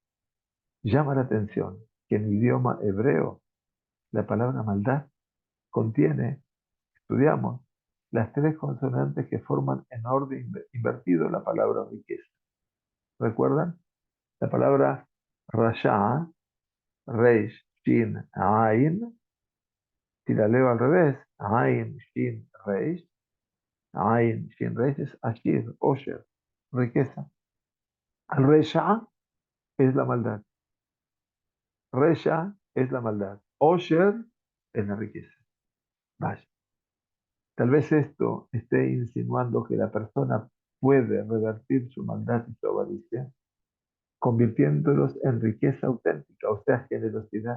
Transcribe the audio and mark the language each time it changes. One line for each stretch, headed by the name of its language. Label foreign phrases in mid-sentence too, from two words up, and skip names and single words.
Spanish: Llama la atención que en idioma hebreo la palabra maldad contiene, estudiamos, las tres consonantes que forman en orden invertido la palabra riqueza. ¿Recuerdan? La palabra rasha,
Hebrew: ריש, שין, עין,
Spanish: si la leo al revés,
Hebrew: עין, שין, ריש, עין, שין, ריש es עשיר, אושר,
Spanish: riqueza. Al resha es la maldad. Resha es la maldad. Osher es la riqueza. Vaya. Tal vez esto esté insinuando que la persona puede revertir su maldad y su avaricia, convirtiéndolos en riqueza auténtica, o sea, generosidad.